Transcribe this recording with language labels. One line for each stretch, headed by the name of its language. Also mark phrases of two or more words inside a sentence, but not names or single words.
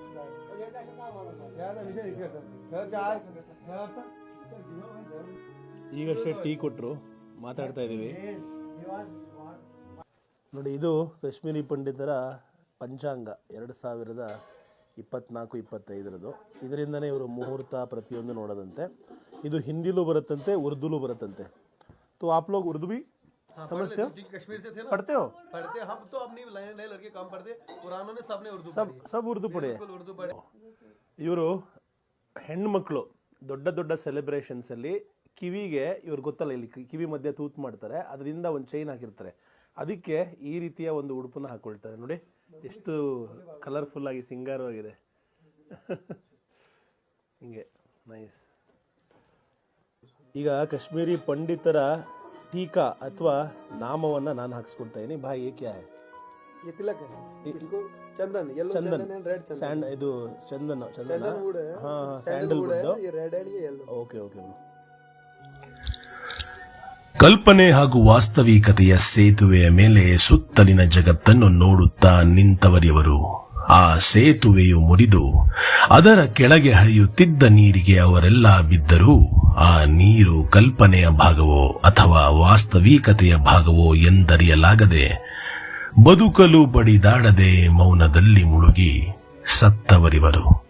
Kannada: ಈಗಷ್ಟೇ ಟೀ ಕೊಟ್ಟರು, ಮಾತಾಡ್ತಾ ಇದ್ದೀವಿ ನೋಡಿ. ಇದು ಕಾಶ್ಮೀರಿ ಪಂಡಿತರ ಪಂಚಾಂಗ 2024-25. ಇದರಿಂದನೇ ಇವರು ಮುಹೂರ್ತ ಪ್ರತಿಯೊಂದು ನೋಡೋದಂತೆ. ಇದು ಹಿಂದಿಲೂ ಬರುತ್ತಂತೆ, ಉರ್ದುಲೂ ಬರುತ್ತಂತೆ.
Hindi: तो आप लोग उर्दू भी समझते हो? कश्मीर से थे ना, पढ़ते हो? पढ़ते हम तो अपनी नए लड़के कम पढ़ते, पुरानों ने सबने उर्दू सब उर्दू पढ़े. उर्दू पढ़े.
Kannada: ಇವರು ಹೆಣ್ಮಕ್ಳು ದೊಡ್ಡ ದೊಡ್ಡ ಸೆಲೆಬ್ರೇಷನ್ಸಲ್ಲಿ ಕಿವಿಗೆ, ಇವ್ರು ಗೊತ್ತಲ್ಲ, ಇಲ್ಲಿ ಕಿವಿ ಮಧ್ಯೆ ತೂತು ಮಾಡ್ತಾರೆ, ಅದರಿಂದ ಒಂದು ಚೈನ್ ಹಾಕಿರ್ತಾರೆ. ಅದಕ್ಕೆ ಈ ರೀತಿಯ ಒಂದು ಉಡುಪನ್ನ ಹಾಕೊಳ್ತಾರೆ ನೋಡಿ. ಎಷ್ಟು ಕಲರ್ಫುಲ್ ಆಗಿ ಸಿಂಗಾರವಾಗಿದೆ. ಹಿಂಗೆ ನೈಸ್. ಈಗ ಕಾಶ್ಮೀರಿ ಪಂಡಿತರ ಟೀಕಾ ಅಥವಾ ನಾಮವನ್ನು ನಾನು ಹಾಕ್ಸ್ಕೊಳ್ತಾ ಇದ್ದೀನಿ.
Hindi: ಭಾಯ್ ये क्या है? ये तिलक है, इसको चंदन, येलो चंदन एंड रेड चंदन.
Kannada: ಸ್ಯಾಂಡ್, ಇದು ಚಂದನ
Hindi: वुड है. हाँ, सैंडलवुड है, ये रेड एंड ये येलो.
English: okay okay.
Kannada: ಕಲ್ಪನೆ ಹಾಗೂ ವಾಸ್ತವಿಕತೆಯ ಸೇತುವೆಯ ಮೇಲೆ ಸುತ್ತಲಿನ ಜಗತ್ತನ್ನು ನೋಡುತ್ತಾ ನಿಂತವರಿವರು. ಆ ಸೇತುವೆಯು ಮುರಿದು ಅದರ ಕೆಳಗೆ ಹರಿಯುತ್ತಿದ್ದ ನೀರಿಗೆ ಅವರೆಲ್ಲ ಬಿದ್ದರೂ ಆ ನೀರು ಕಲ್ಪನೆಯ ಭಾಗವೋ ಅಥವಾ ವಾಸ್ತವಿಕತೆಯ ಭಾಗವೋ ಎಂದರಿಯಲಾಗದೆ ಬದುಕಲು ಬಡಿದಾಡದೆ ಮೌನದಲ್ಲಿ ಮುಳುಗಿ ಸತ್ತವರಿವರು.